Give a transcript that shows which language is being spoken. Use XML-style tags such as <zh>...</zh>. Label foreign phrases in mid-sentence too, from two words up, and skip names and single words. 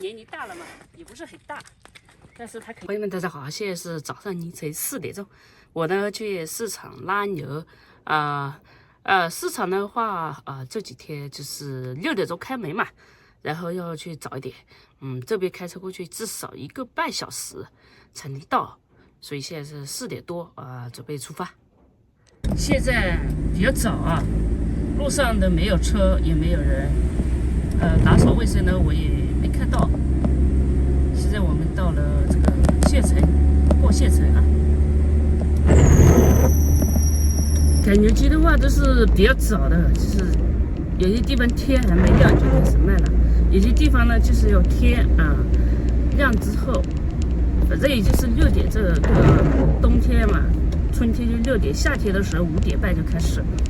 <zh>年齡大了嘛，也不是很大，但是它朋友們大家好，現在是早上凌晨4 點鐘，我呢去市場拉牛市场的話這幾天就是6點鐘開門嘛，然後要去早一點，這邊開車過去至少1個半小時才能到，所以現在是4點多準備出發。現在比較早啊，路上的沒有車也沒有人，打掃衛生呢我也沒看到。現在我們到了這個縣城，過縣城啊。赶牛機的話都是比較早的，就是有些地方天還沒亮就開始賣了，有些地方呢就是要天亮之後，反正也就是6點，這个冬天嘛，春天就6點，夏天的时候5點半就開始。</zh>